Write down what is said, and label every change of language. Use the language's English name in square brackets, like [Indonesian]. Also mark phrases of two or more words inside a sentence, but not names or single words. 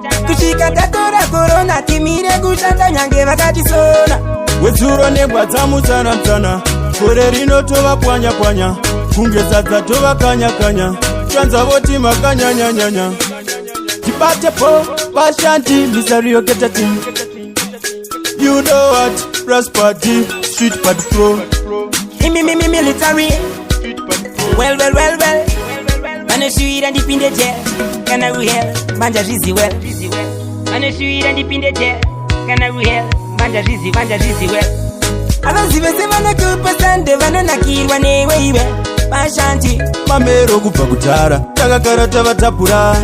[Shona] Kusvika tatora corona, timire kushanda nyange vakatisona. Wezuro nembwa dzamutsana-tsana. Gore rino tova pwanya-pwanya. Kunge sadza tova kanya-kanya. Chanza voti makanya-nyanya-nya. Tibate po, vashandi, misery yoketa team. [English] You know what? Brass party, street party pro. Imi, mi, mi, military. Well, well, well, well. [Shona] Vanoshuvira ndipinde jail. Kana kuhell, manja zvizi well. Vanoshuvira ndipinde jail. Kana kuhell, manja zvizi, manja zvizi well. Avazi vese vanokupa sande, vanonakirwa newe iwe. Vashanti. Mamero kubva kudhara, takagara tava tapura.